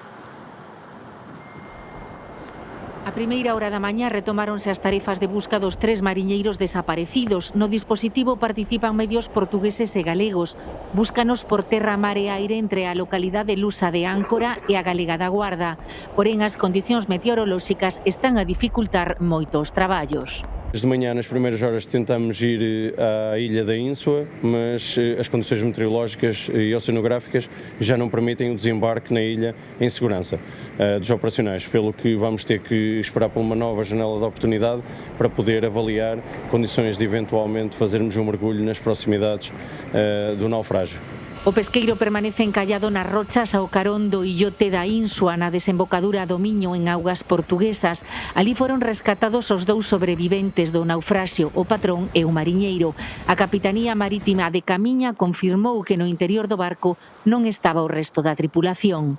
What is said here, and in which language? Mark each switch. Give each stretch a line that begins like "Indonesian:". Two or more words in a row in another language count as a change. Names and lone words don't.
Galician: A primeira hora da mañá retomáronse as tarefas de busca dos 3 mariñeiros desaparecidos. No dispositivo participan medios portugueses e galegos. Búscanos por terra, mar e aire entre a localidade lusa de Áncora e a galega da Guarda. Porén, as condicións meteorolóxicas están a dificultar moito os traballos.
Portuguese: Desde manhã, nas primeiras horas, tentamos ir à Ilha da Insua, mas as condições meteorológicas e oceanográficas já não permitem o desembarque na ilha em segurança dos operacionais, pelo que vamos ter que esperar por uma nova janela de oportunidade para poder avaliar condições de eventualmente fazermos um mergulho nas proximidades do naufrágio.
Galician: O pesqueiro permanece encallado nas rochas ao carón do illote da Insua na desembocadura do Miño en augas portuguesas. Ali foron rescatados os 2 sobreviventes do naufraxio, o patrón e o mariñeiro. A Capitanía Marítima de Camiña confirmou que no interior do barco non estaba o resto da tripulación.